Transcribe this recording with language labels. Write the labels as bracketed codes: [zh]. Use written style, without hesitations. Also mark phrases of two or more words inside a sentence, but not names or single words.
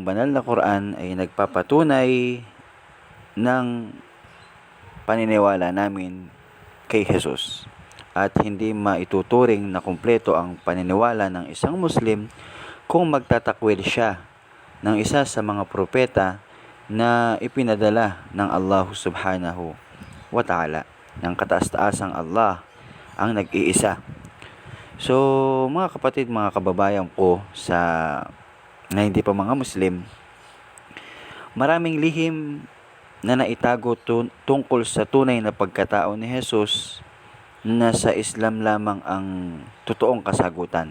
[tl] banal na Quran ay nagpapatunay ng paniniwala namin kay Jesus, at hindi maituturing na kumpleto ang paniniwala ng isang Muslim kung magtatakwil siya ng isa sa mga propeta na ipinadala ng Allah [ar] سبحانه وتعالى, [tl] ng kataas-taasang Allah ang nag-iisa. So mga kapatid, mga kababayan ko na hindi pa mga Muslim, maraming lihim na naitago tungkol sa tunay na pagkatao ni Jesus na sa Islam lamang ang totoong kasagutan.